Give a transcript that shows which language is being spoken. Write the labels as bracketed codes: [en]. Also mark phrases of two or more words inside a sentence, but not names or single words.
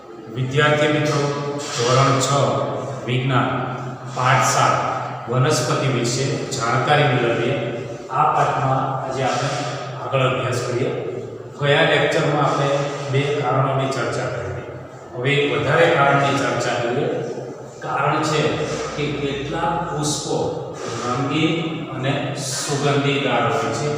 [gu] વિદ્યાર્થી મિત્રો ધોરણ 6 વિજ્ઞાન પાઠ 7 વનસ્પતિ વિશે જાણકારી મેળવીએ। આ પાઠમાં આજે આપણે આગળ અભ્યાસ કરીએ। ગયા લેક્ચરમાં આપણે બે કારણોની ચર્ચા કરી। હવે વધારે કારણની ચર્ચા કરીએ। કારણ છે કે કેટલા પુષ્પો રંગીન અને સુગંધીદાર હોય છે।